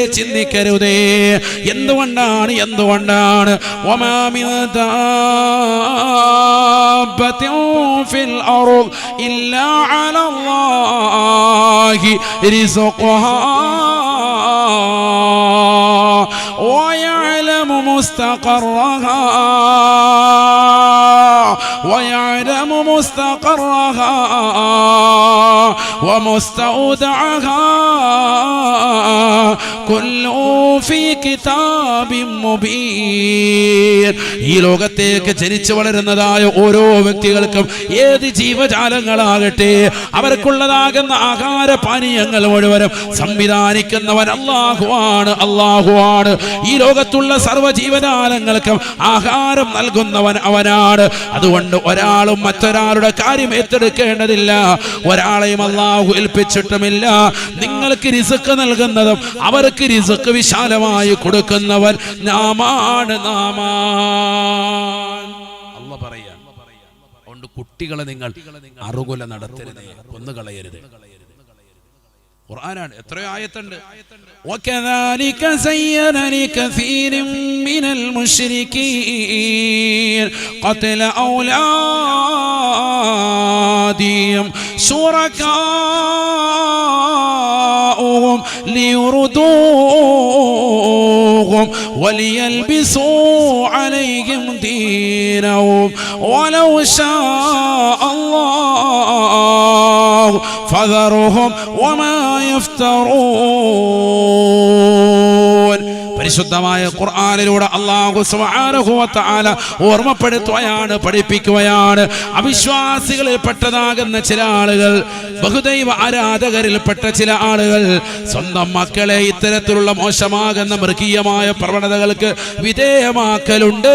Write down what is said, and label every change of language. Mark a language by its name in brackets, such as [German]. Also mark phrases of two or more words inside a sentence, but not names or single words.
[Arabic] എന്തുകൊണ്ടാണ് وما من دابة في الأرض إلا على الله رزقها ويعلم مستقرها ومستودعها كل في كتاب مبين. [Malayalam] ഈ ലോകത്തേക്ക് ജനിച്ചു വളരുന്നതായ ഓരോ വ്യക്തികൾക്കും, ഏത് ജീവജാലങ്ങളാകട്ടെ, അവർക്കുള്ളതാകുന്ന ആഹാര പാനീയങ്ങൾ മുഴുവനും സംവിധാനിക്കുന്നവൻ അല്ലാഹുവാണ്. ഈ ലോകത്തുള്ള സർവ്വ ജീവജാലങ്ങൾക്കും ആഹാരം നൽകുന്നവൻ അവനാണ്. അതുകൊണ്ട് ഒരാളും മറ്റൊരാളുടെ കാര്യം ഏറ്റെടുക്കേണ്ടതില്ല, ഒരാളെയും അല്ലാഹു ഏൽപ്പിച്ചിട്ടുമില്ല. നിങ്ങൾക്ക് റിസ്ക് നൽകുന്നതും അവർക്ക് റിസ്ക് വിശാലമായി കൊടുക്കുന്നവൻ നാമാണ്. അല്ലാഹു പറയാ, അതുകൊണ്ട് കുട്ടികളെ നിങ്ങൾ അറുകൊല നടത്തരുത്, കൊന്നുകളയരുത്. ഖുർആനാണ്, എത്രയോ ആയത്തുണ്ട്. [Arabic] وكذلك زين لكثير من المشركين قتل أولادهم شركاؤهم ليردوهم وليلبسوا عليهم دينهم ولو شاء الله فذرهم وما يفترون. [Malayalam] പരിശുദ്ധമായ ഖുർആനിലൂടെ അല്ലാഹു [Arabic] سبحانه وتعالى [Malayalam] ഓർമ്മപ്പെടുത്തുകയാണ്, പഠിപ്പിക്കുകയാണ്. അവിശ്വാസികളിൽ പെട്ടതാകുന്ന ചില ആളുകൾ, ബഹുദൈവ ആരാധകരിൽപ്പെട്ട ചില ആളുകൾ സ്വന്തം മക്കളെ ഇത്തരത്തിലുള്ള മോശമാകുന്ന മൃഗീയമായ പ്രവണതകൾക്ക് വിധേയമാക്കലുണ്ട്.